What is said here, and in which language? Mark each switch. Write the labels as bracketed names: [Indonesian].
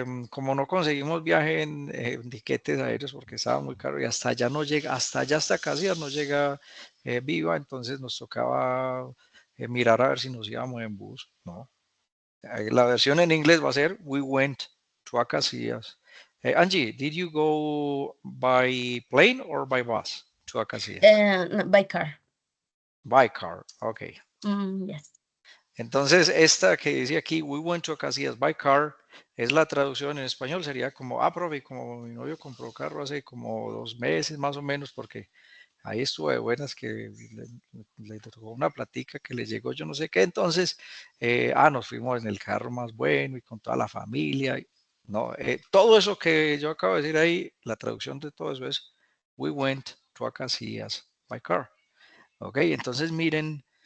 [Spanish] Como no conseguimos viaje en tiquetes aéreos porque estaba muy caro y hasta allá no llega, hasta allá hasta Casillas no llega Viva, entonces nos tocaba mirar a ver si nos íbamos en bus, ¿no? La versión en inglés va a ser [English] We went to Acacias. Angie, did you go by plane or by bus to Acacias? No, by car. By car, okay. Yes. [Spanish] Entonces, esta que dice aquí, [English] we went to Acacias by car, [Spanish] es la traducción en español, sería como, profe, como mi novio compró carro hace como 2 meses más o menos, porque ahí estuvo de buenas que le tocó una platica que le llegó yo no sé qué, entonces, nos fuimos en el carro más bueno y con toda la familia, no, todo eso que yo acabo de decir ahí, la traducción de todo eso es, we went to Acacias by car, ok, entonces miren